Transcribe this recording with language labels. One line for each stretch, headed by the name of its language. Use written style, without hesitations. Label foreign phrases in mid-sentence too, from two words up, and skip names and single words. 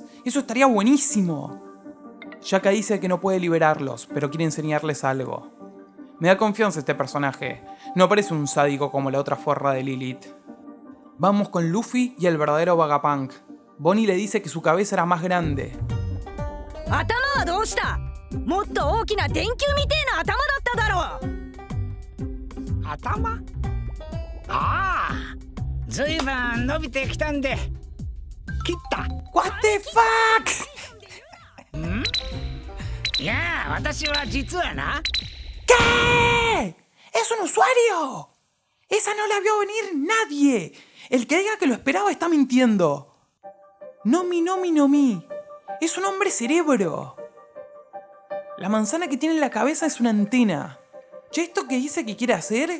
Spanish: Eso estaría buenísimo. Shaka dice que no puede liberarlos, pero quiere enseñarles algo. Me da confianza este personaje. No parece un sádico como la otra forra de Lilith. Vamos con Luffy y el verdadero Vegapunk. Bonnie le dice que su cabeza era más grande.
Japanese: 頭はどうした？もっと大きな電球みてえな頭だっただろう。頭？ああ、ずいぶん伸びてきたんで切った。
English: What the fuck?
Japanese: ん？いや、私は実はな。
Spanish: ¿Qué? ¡Es un usuario! ¡Esa no la vio venir nadie! El que diga que lo esperaba está mintiendo. Nomi. Es un hombre cerebro. La manzana que tiene en la cabeza es una antena. Che, ¿esto que dice que quiere hacer?